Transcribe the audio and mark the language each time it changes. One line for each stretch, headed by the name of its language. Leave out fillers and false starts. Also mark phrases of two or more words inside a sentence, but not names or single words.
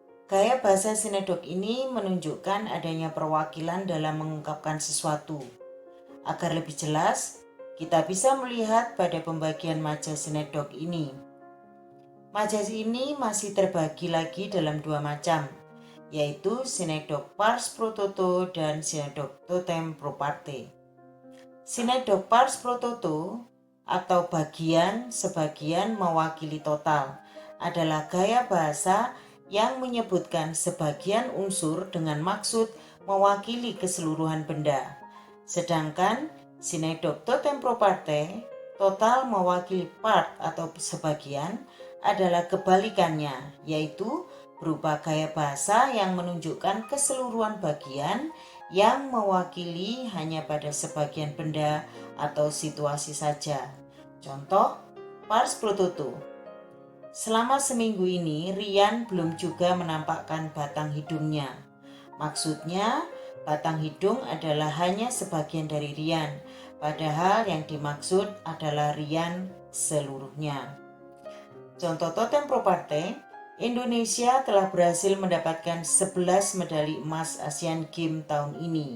Indonesian: Gaya bahasa sinekdok ini menunjukkan adanya perwakilan dalam mengungkapkan sesuatu. Agar lebih jelas, kita bisa melihat pada pembagian majas sinekdok ini. Majas ini masih terbagi lagi dalam dua macam, yaitu sinekdok
Latin: pars pro toto
Indonesian: dan sinekdok
Latin: totem pro parte.
Indonesian: Sinekdok
Latin: pars pro toto
Indonesian: atau bagian sebagian mewakili total adalah gaya bahasa yang menyebutkan sebagian unsur dengan maksud mewakili keseluruhan benda. Sedangkan sinekdok
Latin: totem pro parte,
Indonesian: total mewakili part atau sebagian, adalah kebalikannya, yaitu berupa gaya bahasa yang menunjukkan keseluruhan bagian yang mewakili hanya pada sebagian benda atau situasi saja. Contoh,
Latin: pars pro toto.
Indonesian: Selama seminggu ini, Rian belum juga menampakkan batang hidungnya. Maksudnya, batang hidung adalah hanya sebagian dari Rian, padahal yang dimaksud adalah Rian seluruhnya. Contoh
Latin: totem pro parte,
Indonesian: Indonesia telah berhasil mendapatkan 11 medali emas Asian Games tahun ini.